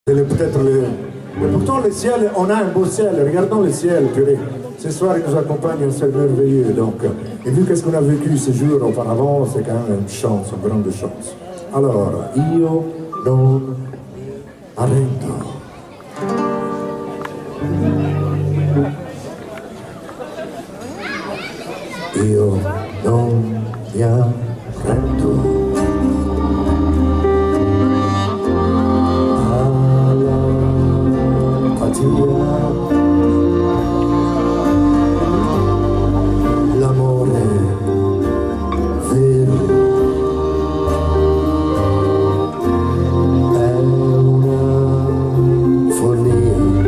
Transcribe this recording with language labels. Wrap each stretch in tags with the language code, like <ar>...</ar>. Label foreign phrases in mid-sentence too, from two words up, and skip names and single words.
<fr>Peut-être mais pourtant le ciel, on a un beau ciel, regardons le ciel, purée. Ce soir il nous accompagne un ciel merveilleux, donc. Et vu qu'est-ce qu'on a vécu ces jours auparavant, c'est quand même une chance, une grande chance. Alors,</fr> <it>io non arrendo. Io non mi arrendo. L'amore vero è una follia.</it>